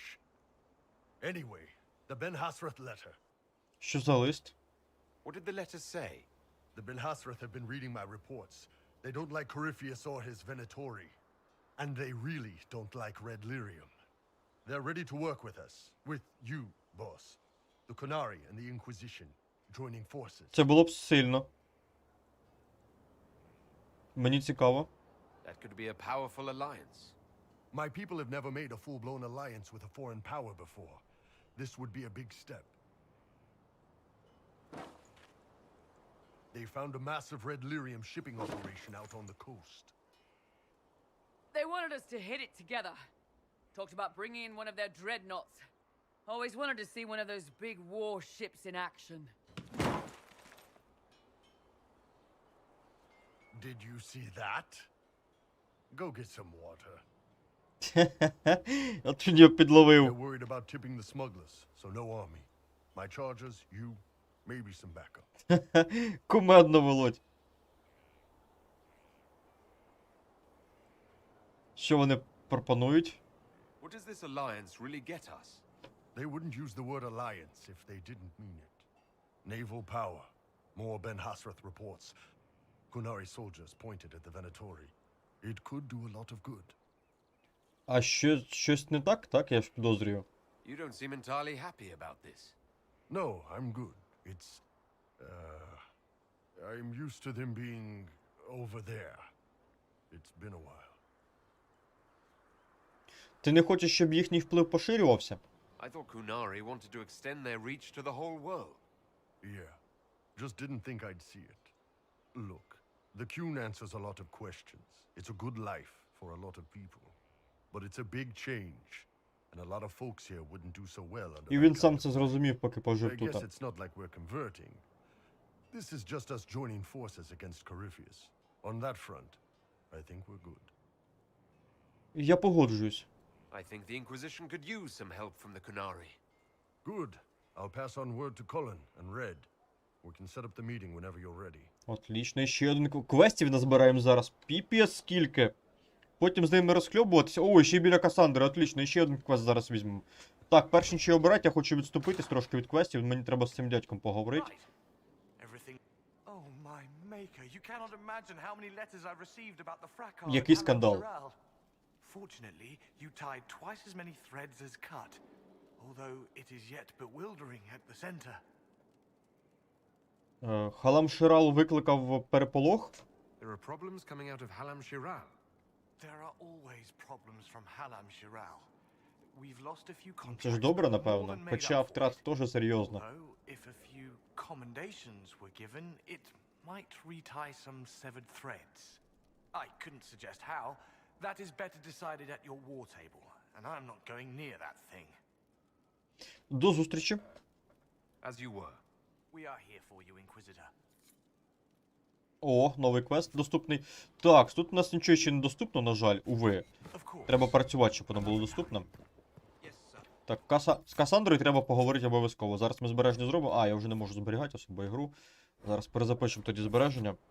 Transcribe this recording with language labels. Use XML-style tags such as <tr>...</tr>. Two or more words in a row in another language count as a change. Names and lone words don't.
<en>Anyway, the Ben Hasrath letter.</en> <uk>Що за лист?</uk> <en>What did the letter say? The Ben Hasrath have been reading my reports. They don't like Corypheus or his Venatori. And they really don't like Red Lyrium. They're ready to work with us. With you, boss. The Kunari and the Inquisition. Joining forces.</en> <uk>Це було б сильно. Мені цікаво.</uk> <en>That could be a powerful alliance. My people have never made a full-blown alliance with a foreign power before. This would be a big step. They found a massive Red Lyrium shipping operation out on the coast. They wanted us to hit it together. Talked about bringing in one of their dreadnoughts. Always wanted to see one of those big war ships in action. Did you see that? Go get some water.</en> <uk>От він його підловив.</uk> <en>They're worried about tipping the smugglers, so no army. My chargers, you, maybe some backup.</en> <uk>Кумедно, Володь. Що вони пропонують?</uk> <en>What does this alliance really get us? They wouldn't use the word alliance if they didn't mean it. Naval power. More Ben Hasrath reports. Kunari soldiers pointed at the Venatori. It could do a lot of good.</en> <uk>А щось не так, так? Я ж підозрюю.</uk> <en>You don't seem entirely happy about this. No, I'm good. It's... I'm used to them being over there. It's been a while.</en> <uk>Ти не хочеш, щоб їхній вплив поширювався?</uk> <en>I thought Kunari wanted to extend their reach to the whole world. Yeah. Just didn't think I'd see it. Look, the Qun answers a lot of questions. It's a good life for a lot of people. But it's a big change. And a lot of folks here wouldn't do so well under</en> <uk>І він сам це зрозумів, поки пожив</uk> <en>I</en> <uk>тут.</uk> <en>guess it's not like we're converting. This is just us joining forces against Corypheus. On that front, I think we're good.</en> <uk>Я погоджуюсь.</uk> <en>I think the Inquisition could use some help from the Kunari. Good. I'll pass on word to Cullen and Red. We can set up the meeting whenever you're ready.</en> <uk>Отлично, ще один квестів назбираємо зараз. Піпець скільки. Потім з ними розхльобуватися. О, ще й біля Касандри, отлично, ще один квест зараз візьмемо. Так, перш ніж його обирати, я хочу відступитись трошки від квестів, мені треба з цим дядьком поговорити.</uk> <en>Oh my maker, you cannot imagine how many letters I've received about the fracas.</en> <uk>Який скандал?</uk> <en>Fortunately, you tied twice as many threads as cut, although it is yet bewildering at the center.</en> <uk>Халам Ширал викликав переполох.</uk> <en>There are problems coming out of Halam Shiral. There are always problems from Halam Shiral. We've lost a few contracts.</en> <uk>Це ж добре, напевно. Хоча втрат теж серйозно.</uk> <en>Although, if a few commendations were given, it might retie some severed threads. I couldn't suggest how. That is better decided at your war table, and I'm not going near that thing.</en> <uk>До зустрічі.</uk> <en>As you were. We are here for you, Inquisitor.</en> <uk>О, новий квест доступний. Так, тут у нас нічого ще не доступно, на жаль, уви. Треба працювати, щоб воно було доступно. Так, з Касандрою треба поговорити обов'язково. Зараз ми збереження зробимо. А, я вже не можу зберігати особо ігру. Зараз перезапишемо тоді збереження.</uk>